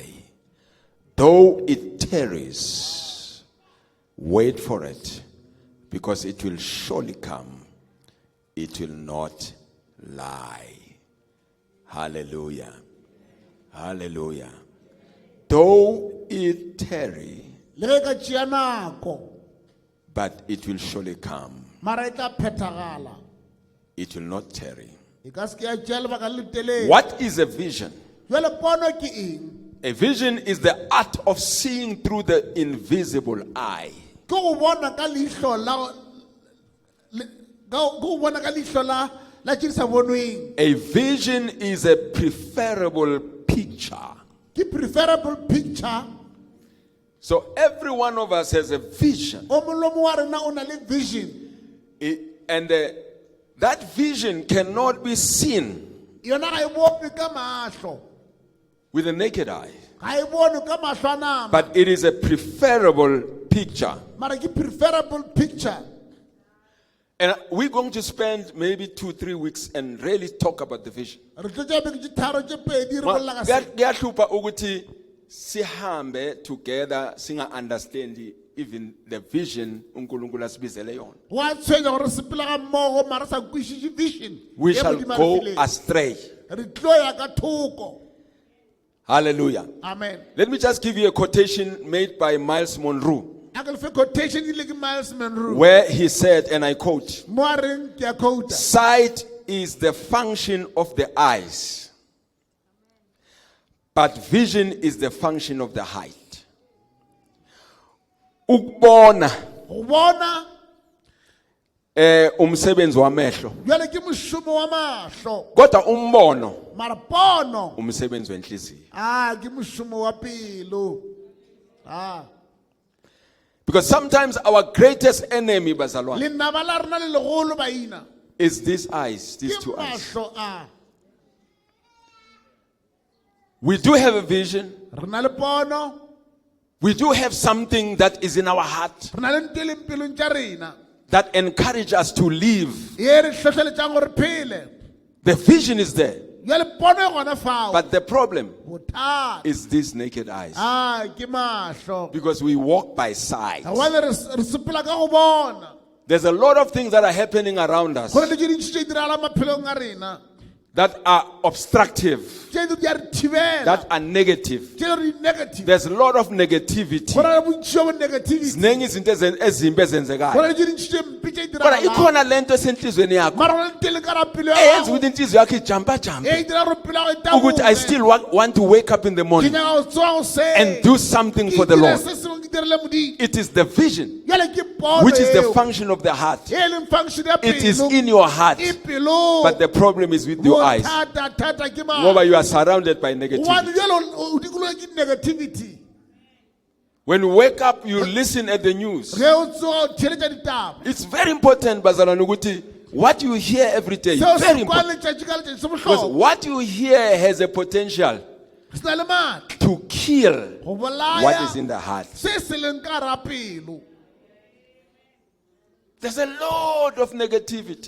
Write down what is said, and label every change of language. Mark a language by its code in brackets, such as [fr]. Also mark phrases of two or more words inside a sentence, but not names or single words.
[en] Though it tarries, wait for it, because it will surely come. It will not lie. Hallelujah. Hallelujah. Though it tarry, [nso] Le ka tšea nako, [en] but it will surely come. [nso] mara e tla phethagala. [en] It will not tarry. [nso] E ka se ke ya tšea lebaka le letelele. [en] What is a vision? [nso] Jwale pono ke eng? [en] A vision is the art of seeing through the invisible eye. [nso] Ke go bona ka leihlo la go bona ka leihlo la tše di sa bonweng. [en] A vision is a preferable picture Ke preferable picture So every one of us has a vision. [nso] o mongwe le mongwe wa rena o na le vision [en] And that vision cannot be seen [nso] yona ga e bone ka mahlo [en] with the naked eye. [nso] ga e bone ka mahlo a nama [en] But it is a preferable picture. [nso] mara ke [en] preferable picture. And we're going to spend maybe 2-3 weeks and really talk about the vision. [nso] Re tlo tšea beke tše tharo tše pedi re bolela ka se. [zu] Kuyahlupa ukuthi sihambe together singa understand [en] even the vision [zu] uNkulunkulu asibizele yona. [nso] Wa tshwenya gore re sepela ga mmogo mara sa kwešiše vision [en] We [nso] ye [en] shall [nso] Modimo a re go fileng. [en] astray. [nso] Re tlo ya ka thoko. [en] Hallelujah. Amen. Let me just give you a quotation made by Miles Monroe, [nso] a ke le fe quotation ile ke Miles Monroe [en] where he said, and I quote, [nso] mo a reng ke a quota [en] "Sight is the function of the eyes, but vision is the function of the heart." [zu] Ukubona [nso] go bona [zu] umsebenzi wamehlo, [nso] bjale ke mošomo wa mahlo [zu] kodwa umbono [nso] mara pono [zu] umsebenzi wenhliziyo. [nso] ke mošomo wa pelo [en] Because sometimes our greatest enemy, bazalwane, [nso] lenaba la rena le legolo baina [en] is these eyes, these [nso] ke [en] two eyes. [nso] mahlo [en] We do have a vision. [nso] re na le pono [en] We do have something that is in our heart [nso] re na le ntho e leng pelong tša rena [en] that encourages us to live. [nso] ye re hlohleletšang gore phele [en] The vision is there. [nso] bjale pono e gona fao [en] But the problem [nso] bothata [en] is these naked eyes. [nso] ke mahlo [en] Because we walk by sight. [nso] gobane re sepela ka go bona [en] There's a lot of things that are happening around us [nso] gore le tše dintši tše diragala maphelong a rena [en] that are obstructive, [nso] tše di a re thibela [en] that are negative. [nso] tše di negative [en] There's a lot of negativity. [nso] go na le bontši jo bo negativity [zu] Ziningi izinto ezimbi [nso] go [zu] ezenzekayo. [nso] na le tše dintši tše mpe tše [zu] Kodwa [nso] diragalang [zu] ikhona lento esenhlizweni yakho [nso] mara go na le tše leng ka ra pelo ya [zu] eyenza [nso] gago [zu] ukuthi inhliziyo yakho ijampa jampa [nso] e dira gore pelo ya gago [en] ukuthi I still want to wake up in the [nso] ke [en] morning [nso] nyaka go tsoga goseng [en] and do something for the [nso] ke dire [en] Lord. [nso] se sengwe ke direle Modimo [en] It is the vision, [nso] bjale ke pono [en] which is the [nso] eo [en] function of the heart. [nso] e leng function ya [en] It is [nso] pelo [en] in your heart, [nso] e pelo [en] but the problem is with your eyes. [nso] bothata ke [en] Ngoba you are surrounded by [nso] gobane [en] negativity. [nso] bjale o dikologe ke negativity [en] When you wake up, you listen at the news. [nso] ge o tsoga o theeletša ditaba [en] It's very important, [zu] bazalwane, ukuthi [en] what you hear every day, [nso] seo [en] very [nso] se kwa [en] important. [nso] letšatši ka letšatši se [en] Because [nso] bohlokwa [en] what you hear has a potential [nso] se na le maatla [en] to kill [nso] go [en] what is in [nso] bolaya [en] the heart. [nso] se se leng ka ra pelo [en] There's a lot of negativity.